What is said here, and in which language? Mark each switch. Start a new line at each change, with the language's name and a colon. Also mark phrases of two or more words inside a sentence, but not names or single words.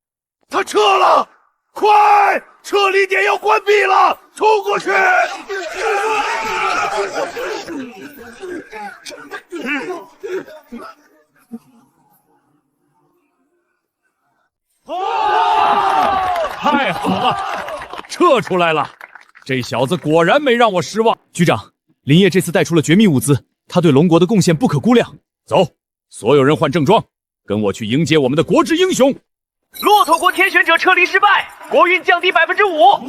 Chinese: 他撤了，快撤離點要關閉了，衝過去！太好了，撤出来了！这小子果然没让我失望。局长，林业这次带出了绝密物資，他对龙国的貢獻不可估量。走，所有人换正装，跟我去迎接我们的国之英雄。骆驼国天选者撤离失败，国运降低5%。